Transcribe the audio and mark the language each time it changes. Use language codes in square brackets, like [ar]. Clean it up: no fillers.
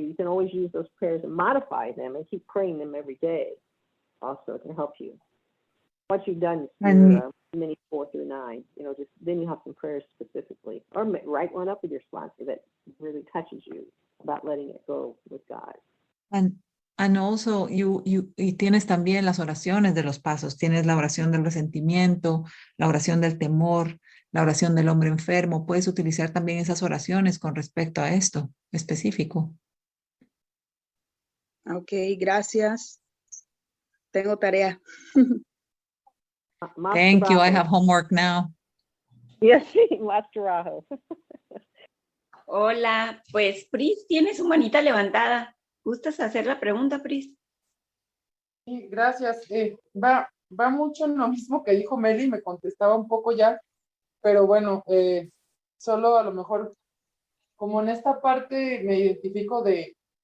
[en] You can always use those prayers and modify them and keep praying them every day. Also, it can help you. Once you've done your mini 4 through 9, you know, just then you have some prayers specifically, or write one up with your sponsor that really touches you about letting it go with God. And also, [es] y tienes también las oraciones de los pasos. Tienes la oración del resentimiento, la oración del temor, la oración del hombre enfermo. Puedes utilizar también esas oraciones con respecto a esto específico. Ok, gracias. Tengo tarea. [en] Thank you. I have homework now. Yes, [es] más trabajo. Hola, pues Pris tiene su manita levantada. ¿Gustas hacer la pregunta, Pris? Sí, gracias. Va mucho en lo mismo que dijo Meli, me contestaba un poco ya, pero bueno, solo a lo mejor, como en esta parte me identifico de